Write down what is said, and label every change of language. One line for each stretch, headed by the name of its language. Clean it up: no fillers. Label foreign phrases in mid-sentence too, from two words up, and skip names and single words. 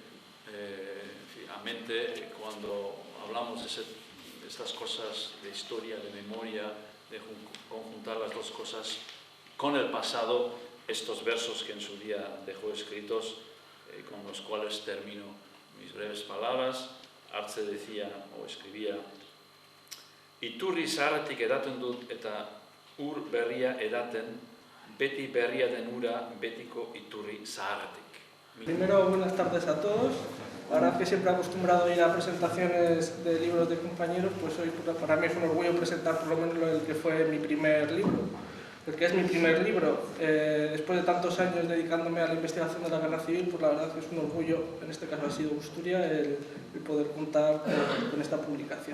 Spanish: a mente cuando hablamos de estas cosas de historia, de memoria, de conjuntar las dos cosas con el pasado, estos versos que en su día dejó escritos, con los cuales termino mis breves palabras. Artze decía o escribía:
Basque: Iturri zaharretik edaten dut eta ur berria edaten, beti berria den ura betiko iturri zaharretik.
Spanish: Primero, buenas tardes a todos. La verdad que siempre he acostumbrado a ir a presentaciones de libros de compañeros, pues hoy para mí es un orgullo presentar por lo menos el que fue mi primer libro. El que es mi primer libro, después de tantos años dedicándome a la investigación de la Guerra Civil, pues la verdad que es un orgullo, en este caso ha sido Busturia, el poder contar con esta publicación.